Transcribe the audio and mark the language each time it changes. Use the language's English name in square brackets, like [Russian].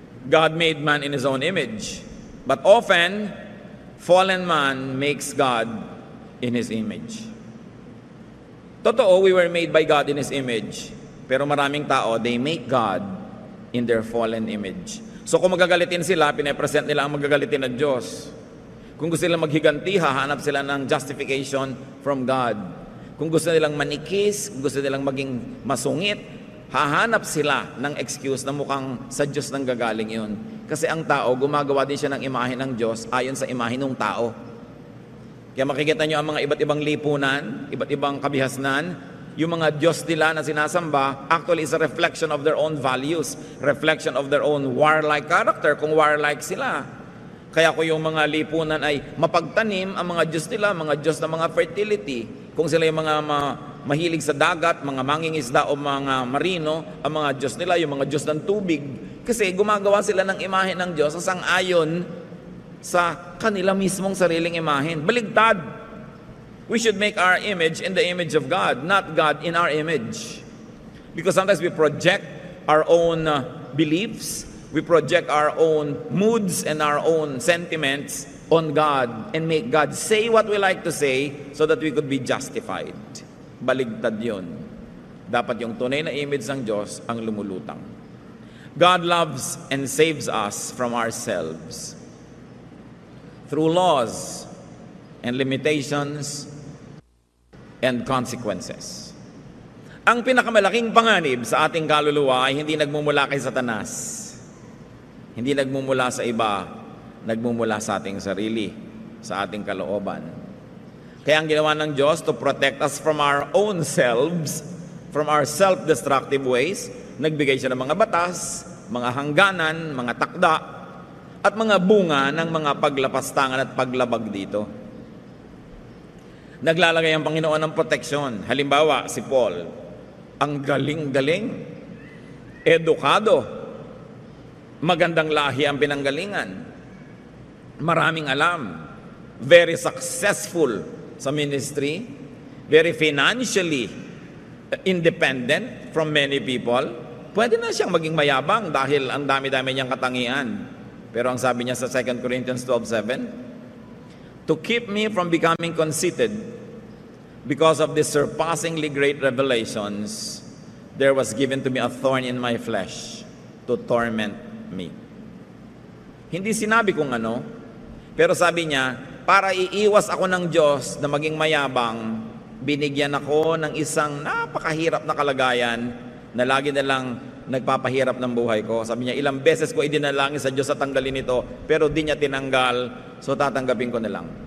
[English] God made man in His own image. But often, fallen man makes God in His image. Totoo, we were made by God in His image. [Filipino] Pero maraming tao, [English] they make God in their fallen image. [Filipino] So kung magagalitin sila, pinapresent nila ang magagalitin ng Diyos. Kung gusto nilang maghiganti, hahanap sila ng justification from God. Kung gusto nilang manikis, kung gusto nilang maging masungit, hahanap sila ng excuse na mukhang sa Diyos nang gagaling yun. Kasi ang tao, gumagawa din siya ng imahe ng Diyos ayon sa imahe ng tao. Kaya makikita nyo ang mga iba't ibang lipunan, iba't ibang kabihasnan, yung mga Diyos nila na sinasamba, [English] actually is a reflection of their own values, reflection of their own warlike character, kung warlike sila. [Filipino] Kaya kung yung mga lipunan ay mapagtanim, ang mga Diyos nila, mga Diyos na mga fertility, kung sila yung mga mahilig sa dagat, mga mangingisda o mga marino, ang mga Diyos nila, yung mga Diyos ng tubig, kasi gumagawa sila ng imahe ng Diyos sa sang-ayon sa kanila mismong sariling imahen. Baligtad. [English] We should make our image in the image of God, not God in our image. Because sometimes we project our own beliefs, we project our own moods and our own sentiments on God and make God say what we like to say so that we could be justified. [Filipino] Baligtad yun. Dapat yung tunay na image ng Diyos ang lumulutang. [English] God loves and saves us from ourselves through laws and limitations and consequences. [Filipino] Ang pinakamalaking panganib sa ating kaluluwa ay hindi nagmumula kay Satanas. Hindi nagmumula sa iba, nagmumula sa ating sarili, sa ating kalooban. Kaya ang ginawa ng Diyos [English] to protect us from our own selves, from our self-destructive ways. [Filipino] Nagbigay siya ng mga batas, mga hangganan, mga takda, at mga bunga ng mga paglapastangan at paglabag dito. Naglalagay ang Panginoon ng proteksyon. Halimbawa, si Paul, ang galing-galing, edukado, magandang lahi ang pinanggalingan, maraming alam, very successful sa ministry, [English] very financially independent from many people. [Filipino] Pwede na siyang maging mayabang dahil ang dami-dami niyang katangian. Pero ang sabi niya sa [English] 2 Corinthians 12:7, to keep me from becoming conceited because of the surpassingly great revelations, there was given to me a thorn in my flesh to torment me. [Filipino] Hindi sinabi kung ano, pero sabi niya, para iiwas ako ng Diyos na maging mayabang, binigyan ako ng isang napakahirap na kalagayan na lagi na lang nagpapahirap ng buhay ko. Sabi niya, ilang beses ko idinalangin sa Diyos sa tanggalin ito, pero di niya tinanggal, so tatanggapin ko na lang.